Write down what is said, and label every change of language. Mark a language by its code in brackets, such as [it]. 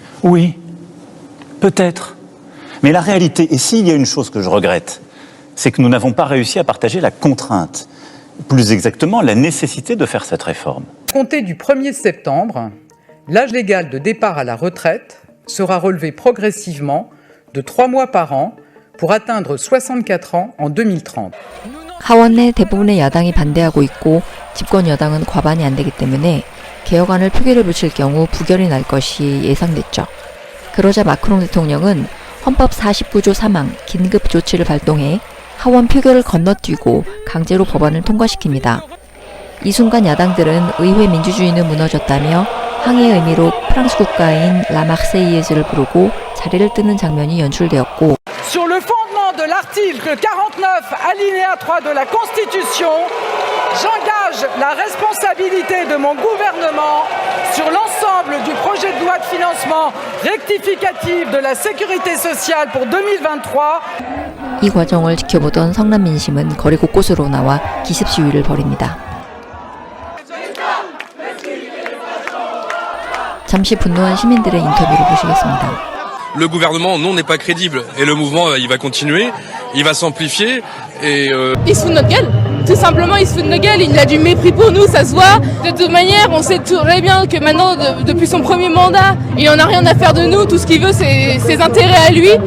[fr] Oui, peut-être. Mais la réalité, et s'il y a une chose que je regrette, c'est que nous n'avons pas réussi à partager la contrainte, plus exactement la nécessité de faire cette réforme. Compté du 1er septembre, l'âge légal de départ à la retraite sera relevé progressivement de 3 mois par an pour atteindre 64 ans en 2030. [ko] 하원 내 대부분의 야당이 반대하고 있고 집권 여당은 과반이 안 되기 때문에 개혁안을 표결에 붙일 경우 부결이 날 것이 예상됐죠. 그러자 마크롱 대통령은 헌법 49조 3항 긴급 조치를 발동해 하원 표결을 건너뛰고 강제로 법안을 통과시킵니다. 이 순간 야당들은 의회 민주주의는 무너졌다며 항의의 의미로 프랑스 국가인 라 마르세이에즈를 부르고 자리를 뜨는 장면이 연출되었고 [fr] Sur le fondement de l'article 49 alinéa 3 de la Constitution, j'engage la responsabilité de mon gouvernement sur l'ensemble du projet de loi de financement rectificatif de la sécurité sociale pour 2023. [ko] 이 과정을 지켜보던 성남 민심은 거리 곳곳으로 나와 기습 시위를 벌입니다. 잠시 분노한 시민들의 인터뷰를 보시겠습니다. [fr] Le gouvernement, non, n'est pas crédible. Et le mouvement, il va continuer, il va s'amplifier. Et Il se fout de notre gueule. Tout simplement, il se fout de notre gueule. Il a du mépris pour nous, ça se voit. De toute manière, on sait très bien que maintenant, depuis son premier mandat, il en a rien à faire de nous. Tout ce qu'il veut, c'est ses intérêts à lui.